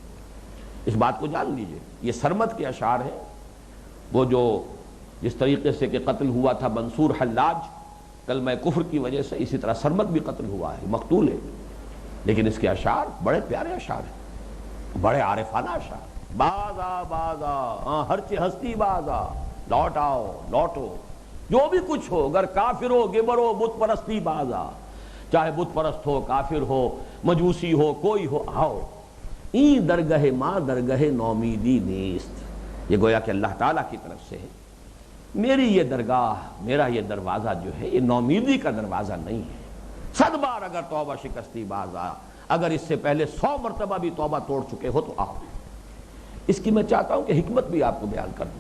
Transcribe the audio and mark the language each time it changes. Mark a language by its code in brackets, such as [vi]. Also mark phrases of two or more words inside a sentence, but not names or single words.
[ur] اس بات کو جان لیجئے، یہ سرمد کے اشعار ہیں، وہ جو جس طریقے سے کہ قتل ہوا تھا منصور حلاج کلمہ کفر کی وجہ سے، اسی طرح سرمد بھی قتل ہوا ہے، مقتول ہے، لیکن اس کے اشعار بڑے پیارے اشعار ہیں، بڑے عارفانہ اشعار۔ [fa] باز آ ہر چہ ہستی باز آ، [ur] لوٹ آؤ لوٹو، جو بھی کچھ ہو، [fa] اگر کافر ہو گبر ہو بت پرستی باز آ، [ur] چاہے بت پرست ہو، کافر ہو، مجوسی ہو، کوئی ہو، آؤ۔ [fa] این درگہ ما درگہ نومیدی نیست، [ur] یہ گویا کہ اللہ تعالیٰ کی طرف سے ہے، میری یہ درگاہ، میرا یہ دروازہ جو ہے یہ نومیدی کا دروازہ نہیں ہے، [fa] 100 بار اگر توبہ شکستی باز آ، [ur] اگر اس سے پہلے 100 مرتبہ بھی توبہ توڑ چکے ہو تو آؤ۔ اس کی میں چاہتا ہوں کہ حکمت بھی آپ کو بیان کر دوں۔